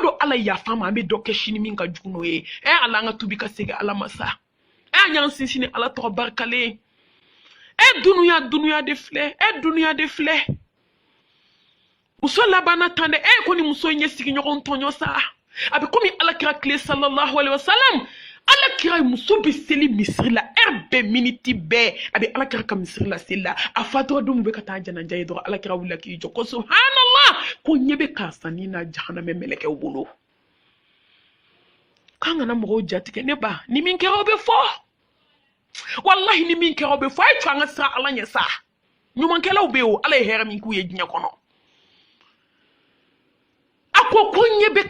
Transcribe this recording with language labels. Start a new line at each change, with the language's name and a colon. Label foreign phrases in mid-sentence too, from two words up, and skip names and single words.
Bambara: don ala yafa ma an bɛ dɔ kɛ sini min ka jugu n'o ye ala an ka tubi ka segin ala ma sa an y'an sinsin ni ala tɔgɔ barikalen dunuya de filɛ dunuya de filɛ muso labanna tan dɛ ko ni muso in ye sigiɲɔgɔn tɔɲɔ sa a bɛ komi alakira tile
Arabic: صلى الله عليه وسلم
Bambara: alakira muso bɛ seli misiri la bɛɛ miniti bɛɛ a bɛ alakira ka misiri la seli la a fatɔra don min bɛ ka taa janaja ye dɔrɔn alakira wulila k'i jɔ ko subhanallah ko ɲɛ bɛ karisa ni na jahanamɛ mɛlɛkɛw bolo k'an kana mɔgɔw jatigɛ ne ba ni min kɛra o bɛ fɔ wallahi ni min kɛra o bɛ fɔ a ye to an ka siran ala ɲɛ sa ɲumankɛlaw bɛ yen o ala ye hɛrɛ min k'u ye diɲɛ kɔnɔ ko ɲɛ bɛ